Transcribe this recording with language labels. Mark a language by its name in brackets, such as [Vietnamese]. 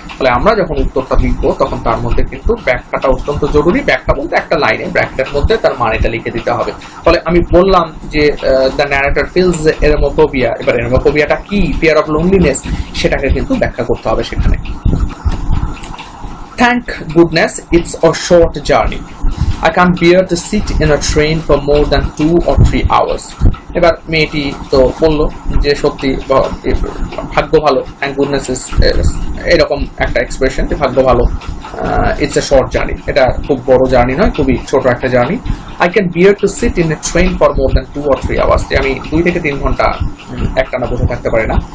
[Bangla] ফলে আমরা যখন উত্তরটা লিখব তখন তার মধ্যে কিন্তু ব্যাখ্যাটা অত্যন্ত জরুরি। ব্যাখ্যা বলতে একটা লাইনে ব্র্যাকেটের মধ্যে তার মানেটা লিখে দিতে হবে। ফলে আমি বললাম যে [English] the narrator feels aerophobia, [Bangla] এবার এরোমোফোবিয়াটা কি, ফিয়ার অফ লোনলিনেস, সেটাকে কিন্তু ব্যাখ্যা করতে হবে সেখানে। [English] Thank goodness it's a short journey. I can't bear to sit in a train for more than 2 or 3 hours. [Bangla] এবার মেয়েটি তো বললো যে সত্যি ভাগ্য ভালো, থ্যাংক গুডনেস ইজ এরকম একটা এক্সপ্রেশন, যে ভাগ্য ভালো, [English] it's a short journey, [Bangla] এটা খুব বড় জার্নি নয়, খুবই ছোট একটা journey. [English] I can bear to sit in a train for more than 2 or 3 hours, [Bangla] যে আমি 2 থেকে 3 ঘন্টা একটানা বসে থাকতে পারি না।